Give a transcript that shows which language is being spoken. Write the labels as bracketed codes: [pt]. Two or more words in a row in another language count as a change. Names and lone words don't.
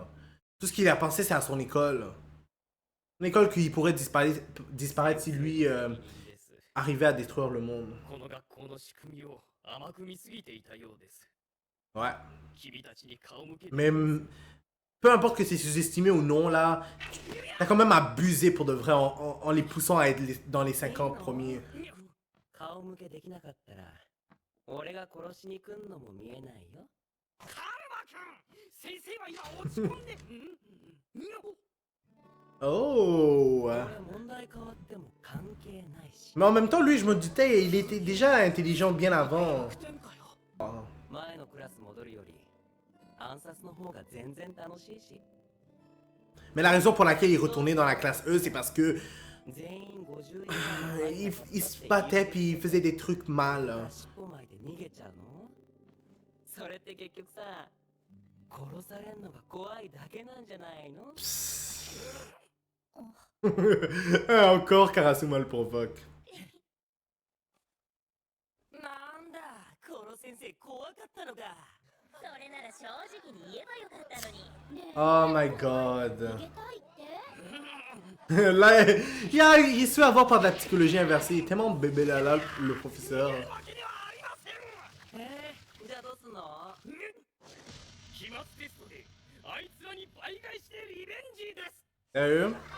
[fr] Tout ce qu'il a pensé c'est à son école. Une école qui pourrait disparaître si lui arrivait à détruire le monde. Ouais. Mais peu importe que c'est sous-estimé ou non là, t'as quand même abusé pour de vrai en les poussant à être dans les 50 premiers. [ja] 俺が殺しに来んのも見えないよ。カルマ君、先生は今落ち込んで。 [fr] Oh! Mais en même temps, lui, je me doutais, il était déjà intelligent bien avant. Mais la raison pour laquelle il retournait dans la classe E, c'est parce que il se battait puis il faisait des trucs mal. Encore Karasuma le provoque. [en] Oh my god. [fr] Là, il se fait avoir par de la psychologie inversée. Il est tellement bébé là, le professeur. Sérieux?